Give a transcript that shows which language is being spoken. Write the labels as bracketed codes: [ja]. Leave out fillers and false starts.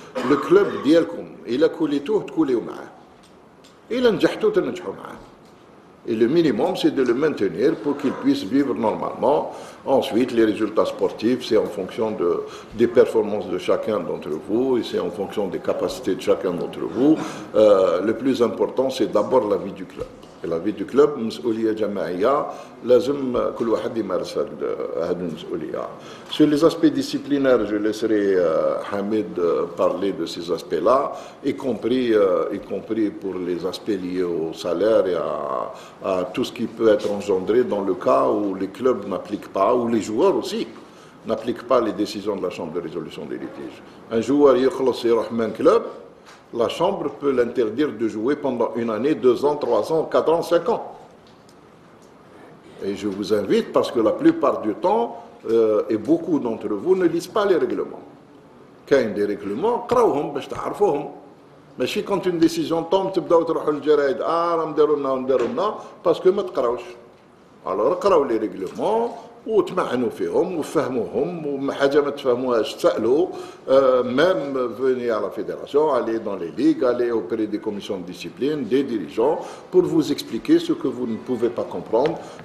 [fr] Le club [ar] ديالكم [fr] il a coulé tout, coulé au [ar] معاه. [fr] Et le minimum, c'est de le maintenir pour qu'il puisse vivre normalement. Ensuite, les résultats sportifs, c'est en fonction des performances de chacun d'entre vous et c'est en fonction des capacités de chacun d'entre vous. Le plus important, c'est d'abord la vie du club. Et la vie du club, [ar] مسؤولية جماعية, لازم كل واحد يمارس هذه المسؤولية. [fr] Sur les aspects disciplinaires, je laisserai Hamid parler de ces aspects-là, y compris pour les aspects liés au salaire et à tout ce qui peut être engendré dans le cas où les clubs n'appliquent pas, ou les joueurs aussi, n'appliquent pas les décisions de la Chambre de résolution des litiges. Un joueur [ar] يخلص يروح من [fr] club, la Chambre peut l'interdire de jouer pendant 1 année, 2 ans, 3 ans, 4 ans, 5 ans. Et je vous invite, parce que la plupart du temps, et beaucoup d'entre vous ne lisent pas les règlements. Quand il y a des règlements, [ar] قراوهم باش تعرفوهم. ماشي [fr] quand une décision tombe [ar] تبداو تروحوا للجرايد راه نديروا لنا [fr] parce que [ar] ما تقراوش. [fr] Alors [ar] قراو [fr] les règlements [ar] وتمعنوا فيهم وفهموهم وما حاجه ما تفهموهاش تسالوا [fr] même venez à la fédération, allez dans les ligues, allez auprès des commissions de discipline, des dirigeants pour vous expliquer ce que vous ne pouvez pas comprendre.